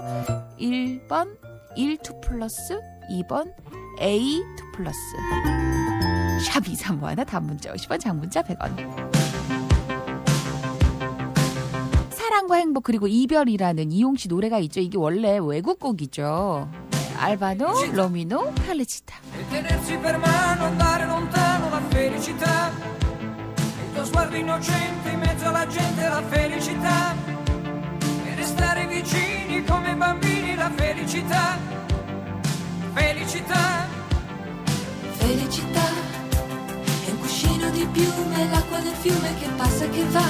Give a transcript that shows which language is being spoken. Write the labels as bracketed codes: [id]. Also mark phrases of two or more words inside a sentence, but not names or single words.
[ko] 1번 1, 2 플러스 2번 A, 2 플러스. 샵 2351 단문자 50원 장문자 100원. 사랑과 행복 그리고 이별이라는 이용씨 노래가 있죠. 이게 원래 외국곡이죠. 알바노, 로미노, 팔레치타. [it] Tenersi per mano, andare lontano la felicità. Il tuo sguardo innocente in mezzo alla gente la felicità. E restare vicini come bambini la felicità. Felicità. Felicità è un cuscino di piume, l'acqua del fiume che passa e che va.